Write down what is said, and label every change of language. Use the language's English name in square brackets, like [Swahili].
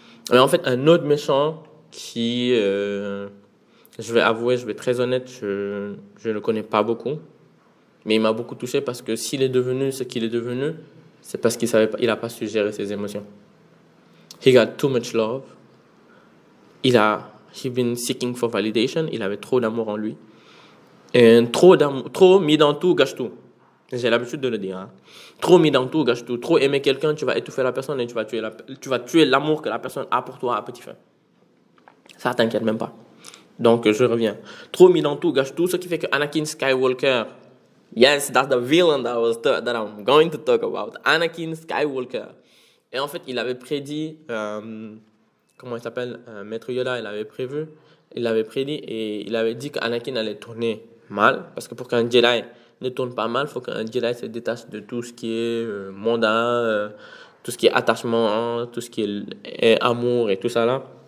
[French] Mais en fait, un autre méchant qui, je vais avouer, je vais être très honnête, je ne le connais pas beaucoup. Mais il m'a beaucoup touché parce que s'il est devenu ce qu'il est devenu, c'est parce qu'il a pas su gérer ses émotions. [English] He got too much love. He been seeking for validation. [French] Il avait trop d'amour en lui. Et trop mis dans tout, gâche tout. J'ai l'habitude de le dire. Trop mis dans tout, gâche tout. Trop aimer quelqu'un, tu vas étouffer la personne et tu vas tuer l'amour que la personne a pour toi à petit feu. Ça t'inquiète même pas. Donc, je reviens. Trop mis dans tout, gâche tout. Ce qui fait que [English] Anakin Skywalker, yes, that's the villain that I'm going to talk about. Anakin Skywalker. [French] Et en fait, il avait prédit, comment il s'appelle, Maître Yoda, il avait prédit et il avait dit qu'Anakin allait tourner mal. Parce que pour qu'un Jedi ne tourne pas mal, il faut qu'un Jedi se détache de tout ce qui est mondain, tout ce qui est attachement, tout ce qui est amour et tout ça là.